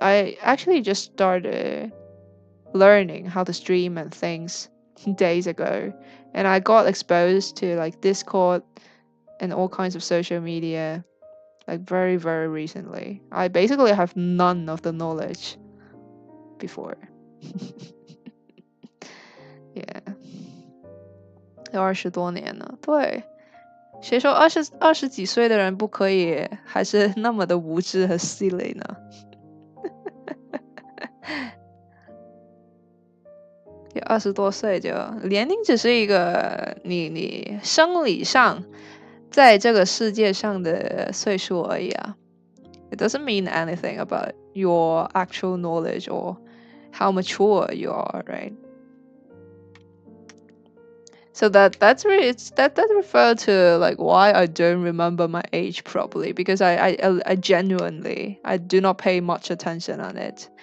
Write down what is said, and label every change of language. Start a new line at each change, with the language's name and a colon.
English: I actually just started learning how to stream and things days ago. And I got exposed to like Discord and all kinds of social media like very, very recently. I basically have none of the knowledge before. Yeah.
Chinese: 20多年了，对，谁说二十几岁的人不可以还是那么的无知和 silly 呢？有20多岁就年龄只是一个你生理上在这个世界上的岁数而已啊。
English: It doesn't mean anything about your actual knowledge or how mature you are, right? So that's really that refers to like why I don't remember my age properly, because I genuinely I do not pay much attention on it.